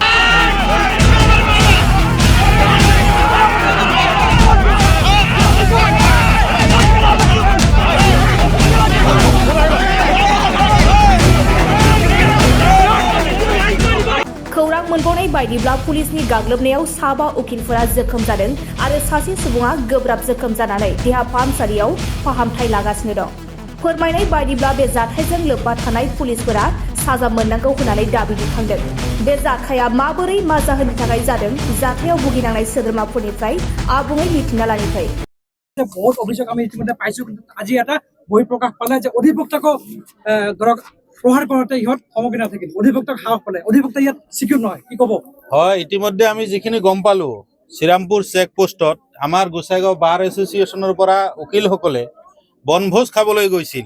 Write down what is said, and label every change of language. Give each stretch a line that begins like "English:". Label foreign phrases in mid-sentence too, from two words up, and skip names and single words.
Bodo: खौरां मोनबावनाय बायदिब्ला पुलिसनि गाग्लोबनायाव साबा उकिलफोरा जखम जादों आरो सासे सुबुङा गोब्राब जखम जानानै देहा फाहामसालियाव फाहामथाय लागासिनो दं। फोरमायनाय बायदिब्ला बे जाथायजों लोब्बा थानाय पुलिसफोरा साजा मोननांगौ होननानै दाबि दैखांदों। बे जाथाया माबोरै मा जाहोननि थाखाय जादों जाथायाव भुगिनांनाय सोद्रोमाफोरनिफ्राय आबुङै मिथिना लानिफ्राय
Assamese: बहुत অভিযোগ আমি ইতিমধ্যে পাইছো, কিন্তু আজি এটা বহি প্ৰকাশ পালে যে অধিবক্তাক ধৰক প্ৰহাৰ কৰোঁতে ইহঁত সমগ্ৰ নাথাকিল, অধিবক্তাক সাহস পালে, অধিবক্তা ইয়াত সিকিউৰ নহয়, কি ক'ব? হয়, ইতিমধ্যে আমি যিখিনি গম পালো শ্ৰীৰামপুৰ চেকপোষ্টত আমাৰ গোসাইগাঁও বাৰ এছ'চিয়েশ্যনৰ পৰা উকিলসকলে বনভোজ খাবলৈ গৈছিল।